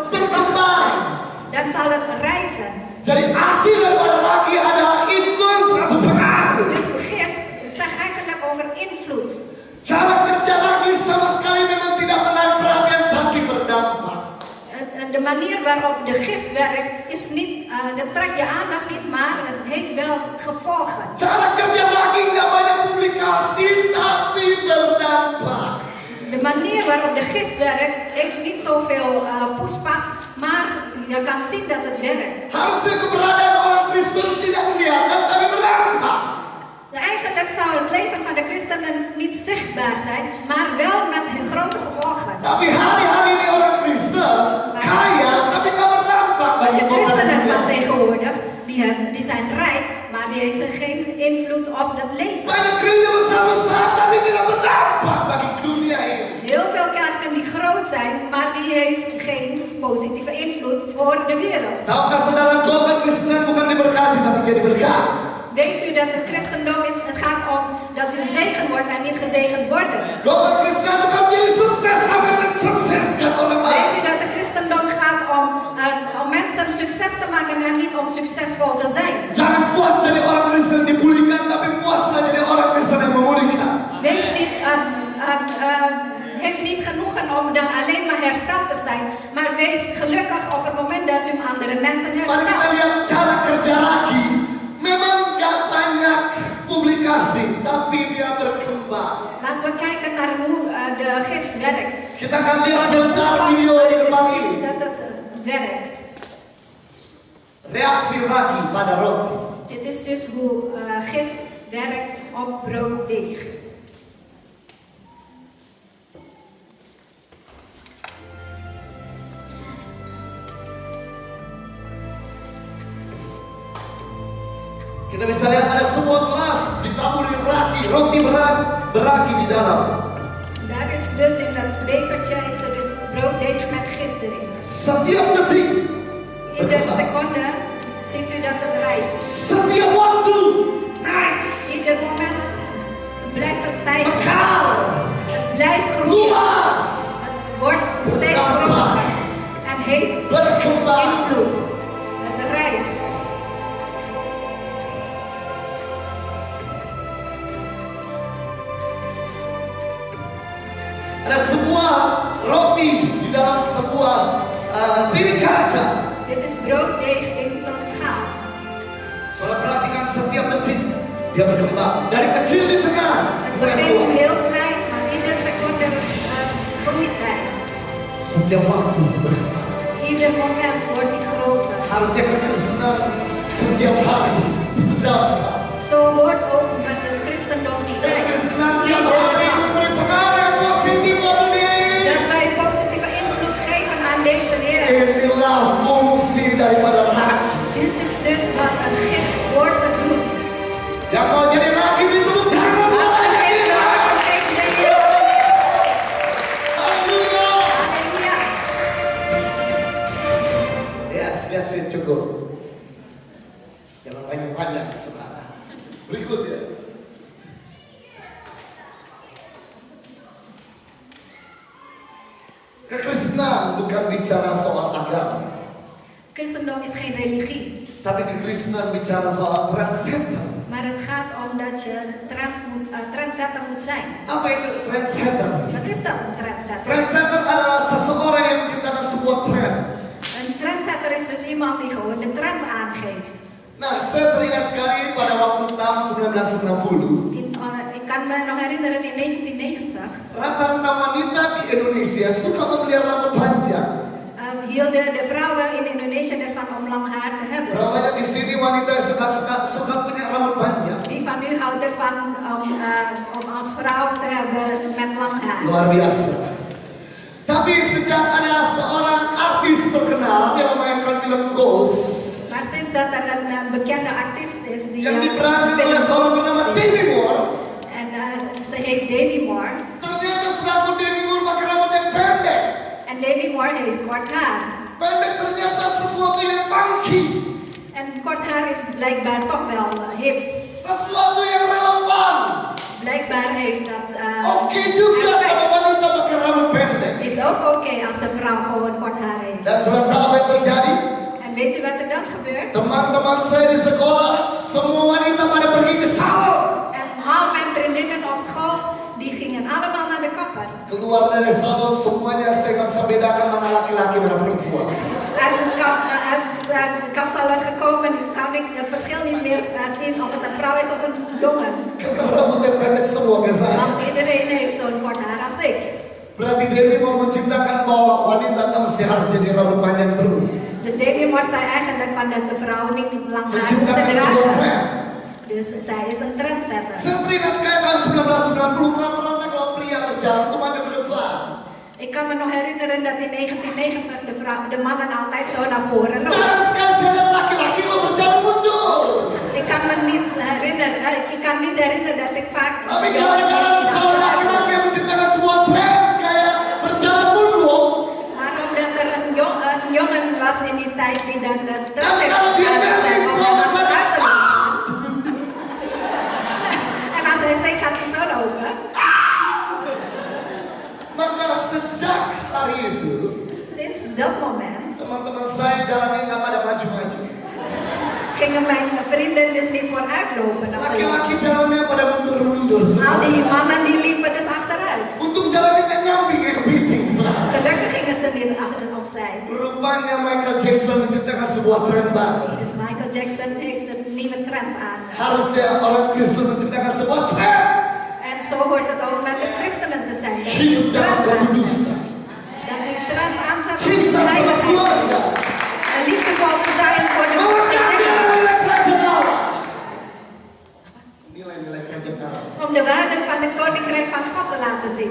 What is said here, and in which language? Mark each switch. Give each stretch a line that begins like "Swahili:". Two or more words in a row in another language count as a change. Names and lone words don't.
Indonesian: Berkembang.
Dutch: Dan zal het rijzen.
Indonesian: Jadi arti daripada ragi adalah influence atau pengaruh.
Dutch: Dus gist zegt eigenlijk over invloed.
Indonesian: Cara kerja ragi sama sekali memang tidak menarik perhatian tapi berdampak.
Dutch: De manier waarop de gist werkt is niet, dat trekt je aandacht niet, maar het heeft wel gevolgen.
Indonesian: Cara kerja ragi nggak banyak publikasi tapi berdampak.
Dutch: De manier waarop de gist werkt heeft niet zoveel poespas, maar je kan zien dat het werkt.
Indonesian: Harusnya keberadaan orang Kristen tidak kelihatan tapi berdampak.
Dutch: Eigenlijk zou het leven van de christenen niet zichtbaar zijn, maar wel met grote gevolgen.
Indonesian: Tapi hari-hari ini orang Kristen kaya tapi nggak berdampak bagi
Dutch: De
Indonesian: orang
Dutch: christenen van
Indonesian: dunia.
Dutch: tegenwoordig, die zijn rijk, maar die heeft geen invloed op het leven.
Indonesian: Banyak gereja besar-besar tapi tidak berdampak bagi dunia ini.
Dutch: Heel veel kerken die groot zijn, maar die heeft geen positieve invloed voor de wereld.
Indonesian: Tahukah saudara global Kristen bukan diberkati tapi jadi berkat?
Dutch: Weet u dat het christendom is, het gaat om dat u zegen wordt en niet gezegend worden.
Indonesian: Global Kristen bukan jadi sukses tapi mensukseskan orang lain.
Dutch: Weet u dat het christendom gaat om mensen succes te maken en niet om succesvol te zijn.
Indonesian: Jangan puas jadi orang Kristen dipulihkan tapi puaslah jadi orang Kristen yang memulihkan.
Dutch: Wees niet, heeft genoegen om dan alleen maar hersteld te zijn. Maar wees gelukkig op het moment dat u andere mensen
Indonesian: Mari kita
Dutch: herstelt.
Indonesian: lihat cara kerja Raki. Memang gak banyak publikasi, tapi dia berkembang.
Dutch: Laten we kijken naar hoe de gist werkt.
Indonesian: Kita akan lihat
Dutch: Zodat
Indonesian: sebentar
Dutch: we
Indonesian: video di depan
Dutch: zien
Indonesian: ini.
Dutch: dat het werkt.
Indonesian: Reaksi Raki pada roti.
Dutch: Dit is dus hoe gist werkt op brooddeeg.
Indonesian: Kita bisa lihat ada sebuah gelas ditaburi roti beraki di dalam.
Dutch: Daar is dus in dat bekertje is er dus brooddeeg met gist erin.
Indonesian: Setiap detik,
Dutch: Iedere seconde ziet u dat het rijst.
Indonesian: setiap waktu naik,
Dutch: Ieder moment blijft het stijgen.
Indonesian: mekar,
Dutch: Het blijft groeien.
Indonesian: luas,
Dutch: Het wordt steeds groter. En heeft
Indonesian: berkembang.
Dutch: invloed. Het rijst.
Indonesian: Ada sebuah roti di dalam sebuah piring kaca.
Dutch: Dit is brooddeeg in zo'n schaal.
Indonesian: Saudara perhatikan setiap detik dia berkembang. Dari kecil di tengah,
Dutch: Het
Indonesian: mulai
Dutch: begint
Indonesian: luas.
Dutch: heel klein, maar iedere seconde groeit hij.
Indonesian: Setiap waktu berkembang.
Dutch: Ieder moment wordt hij groter.
Indonesian: Harusnya kekristenan setiap hari berdampak.
Dutch: Zo hoort ook met het christendom te zijn.
Indonesian: Kekristenan tiap hari memberi pengaruh yang positif buat dunia ini.
Dutch: Dat wij positieve invloed geven aan deze wereld.
Indonesian: Inilah fungsi daripada raki.
Dutch: Dit is dus wat een gist hoort te doen.
Indonesian: Yang mau jadi raki beri tepuk tangan buat
Dutch: Als we
Indonesian: raki
Dutch: deze
Indonesian: ini.
Dutch: raad geven, denk je,
Indonesian: Haleluya.
Dutch: halleluja.
English: Yes, that's it,
Indonesian: cukup. Jangan panjang-panjang, saudara. Berikutnya. Kekristenan bukan bicara soal agama,
Dutch: Christendom is geen religie.
Indonesian: tapi kekristenan bicara soal trendsetter.
Dutch: Maar het gaat om dat je trendsetter moet zijn.
Indonesian: Apa itu trendsetter?
Dutch: Wat is dat, een trendsetter?
Indonesian: Trendsetter adalah seseorang yang menciptakan sebuah tren.
Dutch: Een trendsetter is dus iemand die gewoon de trend aangeeft.
Indonesian: Nah, saya teringat sekali pada waktu tahun 1990,
Dutch: Ik kan me nog herinneren in 1990
Indonesian: rata-rata wanita di Indonesia suka memelihara rambut panjang.
Dutch: hielden de vrouwen in Indonesië ervan om lang haar te hebben.
Indonesian: Berapa banyak di sini wanita yang suka punya rambut panjang?
Dutch: Wie van u houdt ervan om als vrouw te hebben met lang haar?
Indonesian: Luar biasa. Tapi sejak ada seorang artis terkenal yang memainkan film Ghost
Dutch: Maar sinds dat er een bekende artiest is die
Indonesian: yang diperankan oleh seorang bernama Demi Moore,
Dutch: en ze heet Demi Moore.
Indonesian: ternyata setelah Demi Moore pakai rambut yang pendek.
Dutch: En Demi Moore heeft kort haar.
Indonesian: Pendek ternyata sesuatu yang funky,
Dutch: En kort haar is blijkbaar toch wel hip.
Indonesian: sesuatu yang relevan.
Dutch: Blijkbaar heeft dat
Indonesian: Oke juga kalau
Dutch: effect.
Indonesian: wanita pakai rambut pendek.
Dutch: Is ook oké als de vrouw gewoon kort haar heeft.
Indonesian: Dan sudah tahu apa yang terjadi?
Dutch: En weet u wat er dan gebeurt?
Indonesian: Teman-teman saya di sekolah, semua wanita pada pergi ke salon.
Dutch: En al mijn vriendinnen op school, die gingen allemaal naar de kapper.
Indonesian: Keluar dari salon semuanya saya nggak bisa bedakan mana laki-laki mana perempuan.
Dutch: Uit de kapsalon gekomen, kan ik het verschil niet meer zien of het een vrouw is of een jongen.
Indonesian: Karena rambutnya pendek semua ke saya.
Dutch: Want iedereen heeft zo'n kort haar als ik.
Indonesian: Berarti Dewi mau menciptakan bahwa wanita mesti harus jadi rambut panjang terus.
Dutch: Dus Demi Moore zei eigenlijk van dat de vrouw niet lang haar moet
Indonesian: Menciptakan sebuah
Dutch: dragen.
Indonesian: tren.
Dutch: Dus zij is een trendsetter.
Indonesian: Saya teringat sekali tahun 1990 rata-rata kalau pria berjalan itu maju ke depan.
Dutch: Ik kan me nog herinneren dat in 1990 de mannen altijd zo naar voren lopen.
Indonesian: Jarang sekali saya lihat laki-laki kalau berjalan mundur.
Dutch: Ik kan niet herinneren dat ik vaak
Indonesian: Tapi kadang-kadang seorang laki-laki yang menciptakan sebuah tren kayak berjalan mundur.
Dutch: maar omdat er een jongen was in die tijd die dan de trend
Indonesian: Tapi
Dutch: heeft
Indonesian: kalau dia
Dutch: gedaan,
Indonesian: nyari
Dutch: zei, om
Indonesian: selamat
Dutch: dan
Indonesian: lagi.
Dutch: uit te lopen. En als hij zegt, gaat hij zo lopen.
Indonesian: Maka sejak hari itu,
Dutch: Sinds dat moment
Indonesian: teman-teman saya jalan ini nggak pada maju-maju.
Dutch: gingen mijn vrienden dus niet vooruit lopen. Als ze
Indonesian: Laki-laki jalannya pada mundur-mundur
Dutch: Al
Indonesian: semua.
Dutch: die mannen die liepen dus achteruit.
Indonesian: Untung jalannya nggak nyambi kayak kepiting.
Dutch: gelukkig gingen ze niet achter opzij.
Indonesian: Rupanya Michael Jackson menciptakan sebuah tren baru.
Dutch: Dus Michael Jackson heeft een nieuwe trend aan.
Indonesian: Harusnya orang Kristen menciptakan sebuah tren.
Dutch: En zo hoort het ook met de christenen te zijn. Dat
Indonesian: Hidup
Dutch: u
Indonesian: dalam
Dutch: trend
Indonesian: kekudusan.
Dutch: aanzet. Dat u trend aanzet voor de
Indonesian: Cinta sama
Dutch: heiligheid.
Indonesian: keluarga.
Dutch: En liefdevol te zijn voor de
Indonesian: Mengangkat
Dutch: gezinnen.
Indonesian: nilai-nilai kerajaan Allah. Nilai-nilai kerajaan Allah.
Dutch: Om de waarden van het koninkrijk van God te laten zien.